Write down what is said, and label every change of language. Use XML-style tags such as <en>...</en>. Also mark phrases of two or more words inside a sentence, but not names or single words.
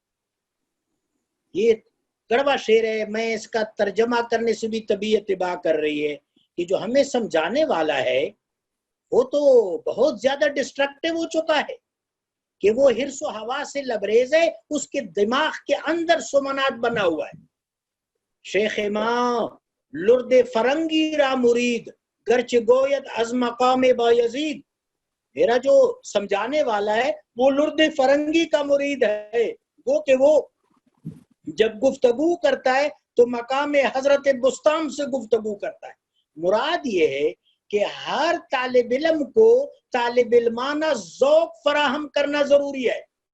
<ur>یہ کڑوا شعر ہے، میں اس کا ترجمہ کرنے سے بھی طبیعت تباہ کر رہی ہے کہ جو ہمیں سمجھانے والا ہے وہ تو بہت زیادہ ڈسٹرکٹیو ہو چکا ہے کہ وہ حرص و ہوا سے لبریز ہے، اس کے دماغ کے اندر سومنات بنا ہوا ہے.</ur> <fa>شیخ ماں لرد فرنگی را مرید گرچہ گوید از مقام بایزید.</fa> <ur>میرا جو سمجھانے والا ہے وہ لرد فرنگی کا مرید ہے، وہ کہ وہ جب گفتگو کرتا ہے تو مقام حضرت بستام سے گفتگو کرتا ہے. مراد یہ ہے کہ ہر طالب علم کو طالب علمانہ ذوق فراہم کرنا ضروری ہے.</ur>